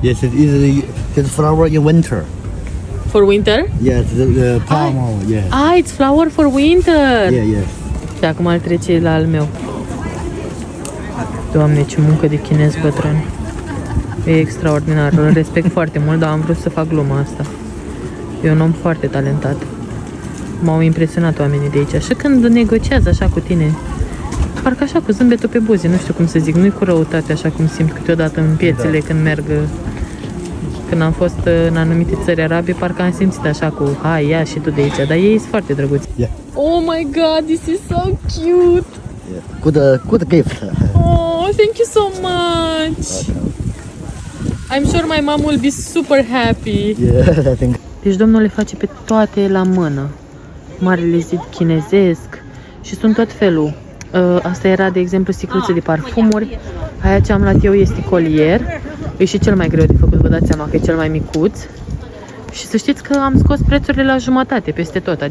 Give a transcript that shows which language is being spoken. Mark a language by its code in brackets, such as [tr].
[en] Yes, it is the flower in winter. For winter? Yes, the palm oil, yeah. Ah, it's flower for winter. Yeah, yes. [ro] Și acum îl trece la al meu. Doamne, ce muncă de chinez bătrân. E extraordinar, îl respect foarte mult, dar am vrut să fac gluma asta. E un om foarte talentat. M-au impresionat oamenii de aici. Și când negociază așa cu tine, parcă așa cu zâmbetul pe buze, nu știu cum să zic, nu-i cu răutate așa cum simt câteodată în piețele când merg Când am fost în anumite țări arabe, parcă am simțit așa cu hai, ia și tu de aici, dar ei sunt foarte drăguți. [en] Yeah. Oh my god, this is so cute! Good gift. Oh, thank you so much! I'm sure my mom will be super happy. Yeah, I think. [ro] Deci domnul le face pe toate la mână. Marele zid chinezesc și sunt tot felul. Asta era, de exemplu, sticluțe de parfumuri. Aia ce am luat eu este colier. E și cel mai greu de făcut, vă dați seama că e cel mai micuț. Și să știți că am scos prețurile la jumătate peste tot.